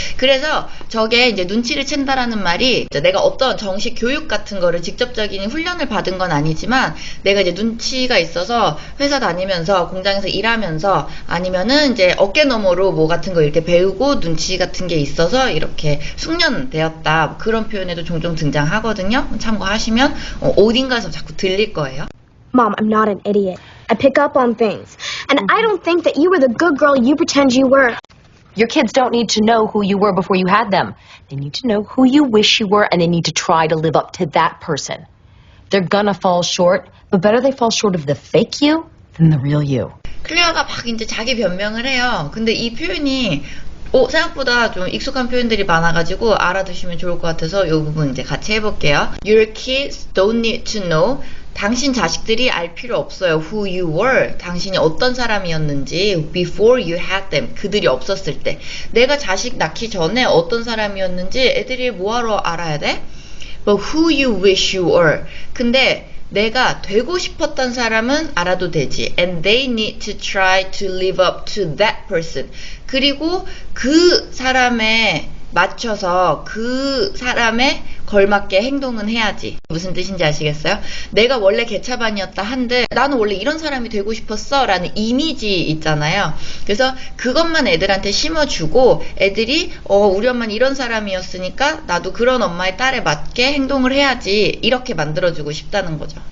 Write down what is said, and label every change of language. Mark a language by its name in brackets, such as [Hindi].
[Korean] 그래서 저게 이제 눈치를 챈다라는 말이 내가 어떤 정식 교육 같은 거를 직접적인 훈련을 받은 건 아니지만 내가 이제 눈치가 있어서 회사 다니면서 공장에서 일하면서 아니면은 이제 어깨너머로 뭐 같은 거 이렇게 배우고 눈치 같은 게 있어서 이렇게 숙련되었다 그런 표현에도 종종 등장하거든요. 참고하시면 어딘가에서 자꾸 들릴 거예요. [English] Mom, I'm not an idiot. I pick up on things. And I don't think that you were the good girl you pretend you were. Your kids don't need to know who you were before you had them. They need to know who you wish you were, and they need to try to live up to that person. They're gonna fall short, but better they fall short of the fake you than the real you. [Korean] 클레어가 막 이제 자기 변명을 해요. 근데 이 표현이 생각보다 좀 익숙한 표현들이 많아가지고 알아두시면 좋을 것 같아서 이 부분 이제 같이 해볼게요. [English] Your kids don't need to know. [Korean] 당신 자식들이 알 필요 없어요. [English] Who you were. [Korean] 당신이 어떤 사람이었는지 [English] before you had them. [Korean] 그들이 없었을 때. 내가 자식 낳기 전에 어떤 사람이었는지 애들이 뭐하러 알아야 돼? [English] But who you wish you were. [Korean] 근데 내가 되고 싶었던 사람은 알아도 되지. [English] And they need to try to live up to that person. [Korean] 그리고 그 사람에 맞춰서 그 사람에 걸맞게 행동은 해야지. 무슨 뜻인지 아시겠어요? 내가 원래 개차반이었다 한들 나는 원래 이런 사람이 되고 싶었어 라는 이미지 있잖아요. 그래서 그것만 애들한테 심어주고 애들이 우리 엄마는 이런 사람이었으니까 나도 그런 엄마의 딸에 맞게 행동을 해야지 이렇게 만들어주고 싶다는 거죠.